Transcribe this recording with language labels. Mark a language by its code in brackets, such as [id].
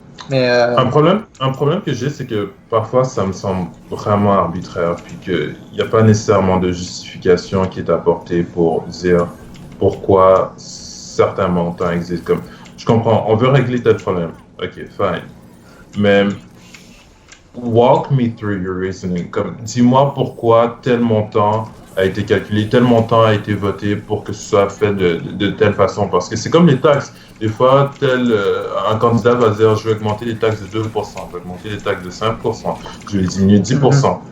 [fr] Mais, Un problème que j'ai, c'est que parfois ça me semble vraiment arbitraire, puis qu'il n'y a pas nécessairement de justification qui est apportée pour dire pourquoi certains montants existent. Comme, je comprends, on veut régler tel problème. [en] Ok, fine. Mais walk me through your reasoning. [fr] Comme, dis-moi pourquoi tel montant a été calculé, tel montant a été voté pour que ce soit fait de telle façon. Parce que c'est comme les taxes. Des fois, un candidat va dire je vais augmenter les taxes de 2%, je vais augmenter les taxes de 5%, je vais diminuer de 10%.